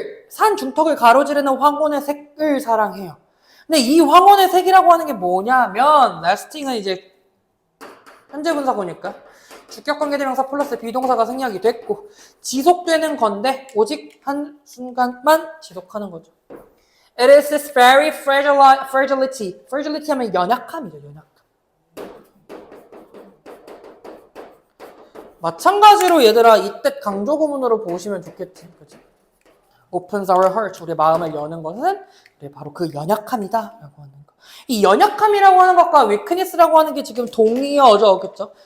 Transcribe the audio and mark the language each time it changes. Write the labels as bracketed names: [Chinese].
[Korean] 산 중턱을 가로지르는 황혼의 색을 사랑해요. 근데 이 황혼의 색이라고 하는 게 뭐냐면 lasting은 이제 현재 분사고니까 주격관계대명사 플러스 비동사가 생략이 됐고 지속되는 건데 오직 한 순간만 지속하는 거죠. [English] It is this very fragility. [Korean] fragility 하면 연약함이죠. 연약함. 마찬가지로 얘들아 이때 강조구문으로 보시면 좋겠지. 그치? [English] Opens our heart. [Korean] 우리의 마음을 여는 것은 바로 그 연약함이다 라고 하는 거. 이 연약함이라고 하는 것과 weakness라고 하는 게 지금 동의어죠. 그렇죠?